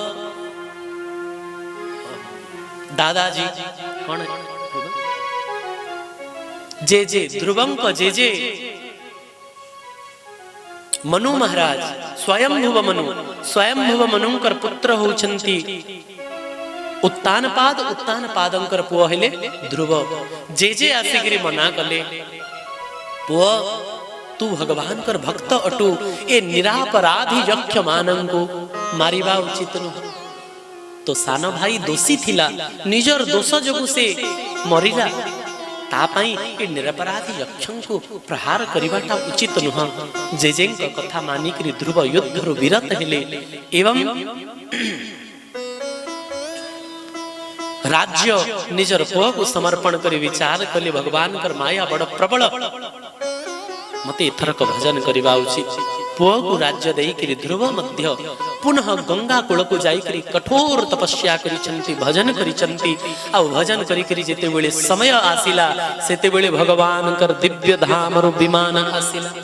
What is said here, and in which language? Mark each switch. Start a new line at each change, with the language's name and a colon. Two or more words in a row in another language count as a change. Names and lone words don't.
Odia: ଦାଦାଜୀ କୌଣ ଯେ ଧ୍ରୁବଙ୍କ ଯେ ମନୁ ମହାରାଜ ସ୍ୱାୟମ୍ଭୁବ ମନୁଙ୍କର ପୁତ୍ର ହଉଛନ୍ତି ଉତ୍ତାନ ପାଦଙ୍କର ପୁଅ ହେଲେ ଧ୍ରୁବ ଯେ ଆସିକରି ମନା କଲେ ପୁଅ ତୁ ଭଗବାନ କର ଭକ୍ତ ଅଟୁ ଏ ନିରପରାଧୀ ଯକ୍ଷ ମାନଙ୍କୁ ମାରିବା ଉଚିତ ନ ତୋ ସାନ ଭାଇ ଦୋଷୀ ଥିଲା ନିଜର ଦୋଷ ଯୋଗୁ ସେ ମରିଲା ତା ପାଇଁ ଏ ନିରପରାଧୀ ଯକ୍ଷଙ୍କ କୁ ପ୍ରହାର କରିବାଟା ଉଚିତ ନୁହଁ ଜେଜେଙ୍କ କଥା ମାନିକରି ଧ୍ରୁବ ଯୁଦ୍ଧରୁ ବିରତ ହେଲେ ଏବଂ ରାଜ୍ୟ ନିଜର ପୁଅ କୁ ସମର୍ପଣ କରି ବିଚାର କଲେ ଭଗବାନ କର ମାୟା ବଡ଼ ପ୍ରବଳ ମତେ ଏଥରକ ଭଜନ କରିବା ଉଚିତ ପୁଅ କୁ ରାଜ୍ୟ ଦେଇ କରି ଧ୍ରୁବ ମଧ୍ୟ ପୁନଃ ଗଙ୍ଗା କୂଳ କୁ ଯାଇ କରି କଠୋର ତପସ୍ୟା କରିଛନ୍ତି ଭଜନ କରିଛନ୍ତି ଆ ଭଜନ କରି କରି ଯେତେ ବେଳେ ସମୟ ଆସିଲା ସେତେ ବେଳେ ଭଗବାନ କର ଦିବ୍ୟ ଧାମ ରୁ ବିମାନ ଆସିଲା